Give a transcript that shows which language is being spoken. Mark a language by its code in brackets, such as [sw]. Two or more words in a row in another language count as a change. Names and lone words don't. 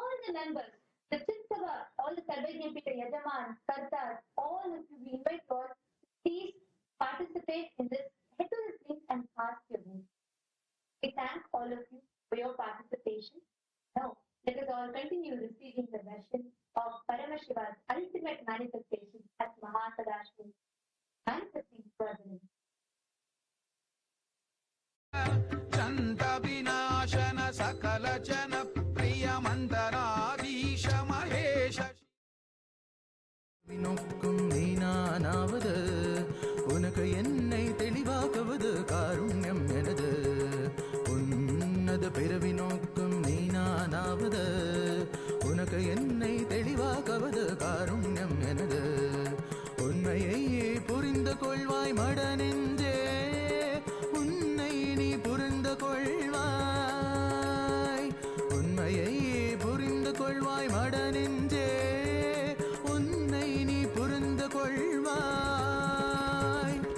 [en] the members, the Chittava, all the Sarvajna Pita, Yajaman, Kartas, all of you, we invite you all, please participate in this, head to this link and ask your needs. We thank all of you for your participation. Now, let us all continue receiving the darshan of Paramashiva's ultimate manifestation as Mahasadashiva, manifesting further. [sa] चंद विनाशन सकल जन प्रिय मंदराधीश महेश [ta] வினோக்கும் நீனானாவது உனக்கு என்னை தெளிவாக்குவது காருண்யம் எனது உன்னது பிறவி நோக்கும் நீனானாவது உனக்கு என்னை தெளிவாக்குவது காருண்யம் எனது உண்மையை புரிந்து கொள்வாய் மட நெஞ்சே உன்னை நீ புரிந்து கொள்வாய் உண்மையை புரிந்து கொள்வாய் மட நெஞ்சே உன்னை நீ புரிந்து கொள்வாய்